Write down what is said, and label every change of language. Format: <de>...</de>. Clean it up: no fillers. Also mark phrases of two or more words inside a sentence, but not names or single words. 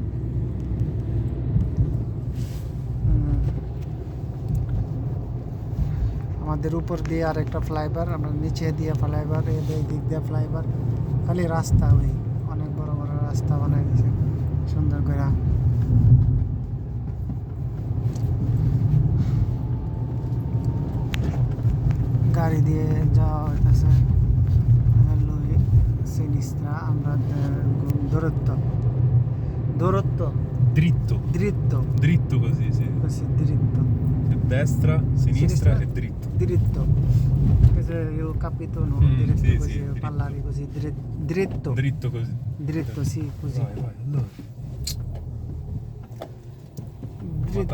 <bn>আমাদের উপর দিয়ে আর একটা ফ্লাইওভার, আমরা নিচে দিয়ে ফ্লাইওভার, এই দিক দিয়ে ফ্লাইওভার, খালি রাস্তা, ওই অনেক বড় বড় রাস্তা বানাই দিয়েছে সুন্দর করে। গাড়ি দিয়ে যাওয়া হইতেছে সিনিস্ত্রা। আমরা দূরত্ব দূরত্ব</bn> <it>Dritto. দৃত্ত Dritto così, sì. così dritto. Destra, sinistra e dritto. Diritto. Questo io ho capito, no? Diretto sì, così, sì, dritto. parlare così, dritto. Dritto così. Dritto, sì, così. Vai, vai, allora. Dritto.</it>